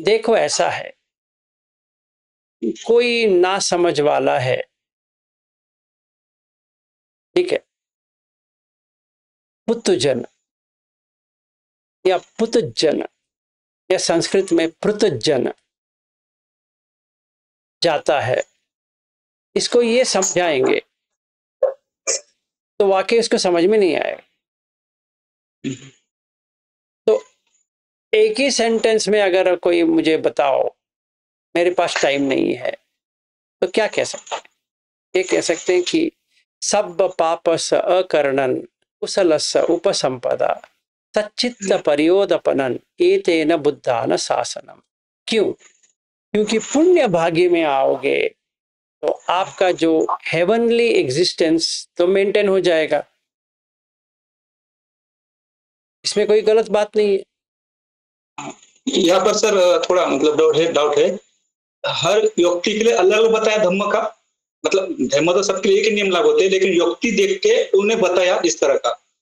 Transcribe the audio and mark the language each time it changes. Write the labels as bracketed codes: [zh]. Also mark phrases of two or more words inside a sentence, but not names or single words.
[hi] देखो ऐसा है, कोई ना समझ वाला है, ठीक है, पुत्रजन या पुत्रजन या संस्कृत में पृथजन जाता है, इसको ये समझाएंगे तो वाकई इसको समझ में नहीं आएगा। तो एक ही सेंटेंस में अगर कोई मुझे बताओ, मेरे पास टाइम नहीं है, तो क्या कह सकते हैं? ये कह सकते हैं कि [pi] सब पापस अकरणन कुशलस उपसंपदा सच्चित्त परियोदपनन एतेन बुद्धान शासनम। क्यों? [hi] क्योंकि पुण्य भाग्य में आओगे तो आपका जो [en] heavenly existence [hi] तो मेंटेन हो जाएगा, इसमें कोई गलत बात नहीं है। यहाँ पर सर थोड़ा मतलब डाउट है, हर व्यक्ति के लिए अलग अलग बताया धम्म का, मतलब धर्म तो सबके लिए एक ही नियम लागू होते हैं, लेकिन युक्ति देख के उन्हें बताया इस तरह का।